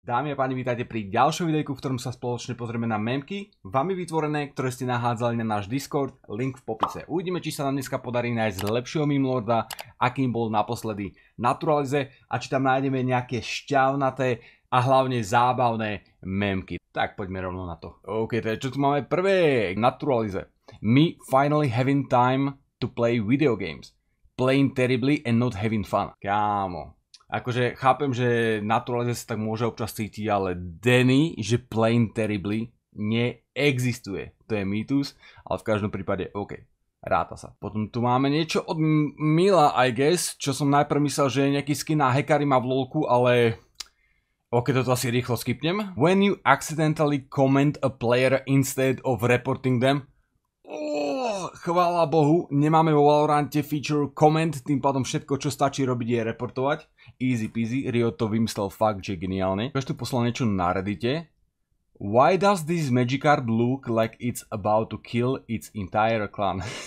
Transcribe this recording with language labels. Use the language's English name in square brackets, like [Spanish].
[Slovak] Dámy a páni, vítajte pri ďalšom videjku, v ktorom sa spoločne pozrieme na memky, vami vytvorené, ktoré ste nahádzali na náš Discord, link v popise. Uvidíme, či sa nám dneska podarí nájsť lepšieho mimlorda, akým bol naposledy Naturalize, a či tam nájdeme nejaké šťavnaté a hlavne zábavné memky. Tak poďme rovno na to. OK, teda čo tu máme prvé? Naturalize. [English] Me finally having time to play video games. Playing terribly and not having fun. [Slovak] Kámo. Akože chápem, že Naturalize sa tak môže občas cítiť, ale Danny, že [English] playing terribly, [Slovak] neexistuje. To je mýtus, ale v každom prípade OK. Ráta sa. Potom tu máme niečo od Mila, [English] I guess, [Slovak] čo som najprv myslel, že je nejaký skin na hackery má v lolku, ale OK, toto asi rýchlo skipnem. [English] When you accidentally comment a player instead of reporting them. [Slovak] Chvála Bohu, nemáme vo Valorante feature comment, tým pádom všetko, čo stačí robiť, je reportovať. [English] Easy peasy, [Slovak] Riot to vymyslel fakt, že geniálne. Už tu poslal niečo na Reddite. [English] Why does this Magikarp look like it's about to kill its entire clan?